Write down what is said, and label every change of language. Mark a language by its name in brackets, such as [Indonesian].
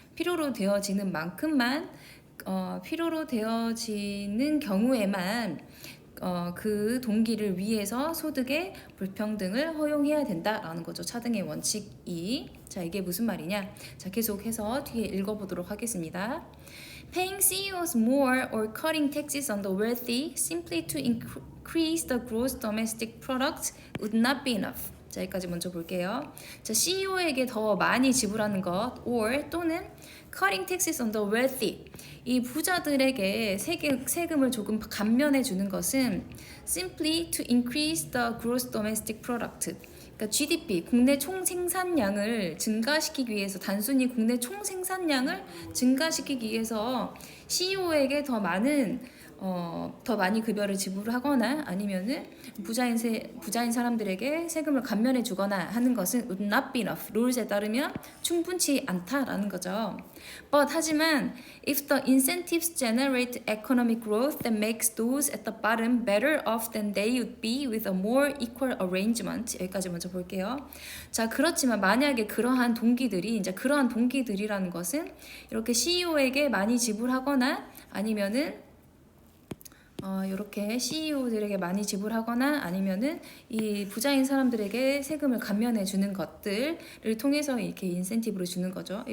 [Korean] 필요로 되어지는 만큼만 필요로 되어지는 경우에만 그 동기를 위해서 소득의 불평등을 허용해야 된다라는 거죠. 차등의 원칙이. 자, 이게 무슨 말이냐? 자, 계속해서 뒤에 읽어보도록 하겠습니다. [English] Paying CEOs more or cutting taxes on the wealthy simply to increase the gross domestic product would not be enough. [Korean] 자, 여기까지 먼저 볼게요. 자, CEO에게 더 많이 지불하는 것 or 또는 [English] cutting taxes on the wealthy [Korean] 이 부자들에게 세금을 조금 감면해 주는 것은 [English] simply to increase the gross domestic product [Korean] 그러니까 GDP, 국내 총생산량을 증가시키기 위해서 단순히 국내 총생산량을 증가시키기 위해서 CEO에게 더 많이 급여를 지불하거나 아니면은 부자인 사람들에게 세금을 감면해 주거나 하는 것은 [English] would not be enough. [Korean] 룰스에 따르면 충분치 않다라는 거죠. 하지만 [English] if the incentives generate economic growth that makes those at the bottom better off than they would be with a more equal arrangement. [Korean] 여기까지 먼저 볼게요. 자, 그렇지만 만약에 그러한 동기들이라는 것은 이렇게 CEO에게 많이 지불하거나 아니면은 이렇게 CEO들에게 많이 지불하거나 아니면은 이 부자인 사람들에게 세금을 감면해 주는 것들을 통해서 이렇게 인센티브를 주는 거죠.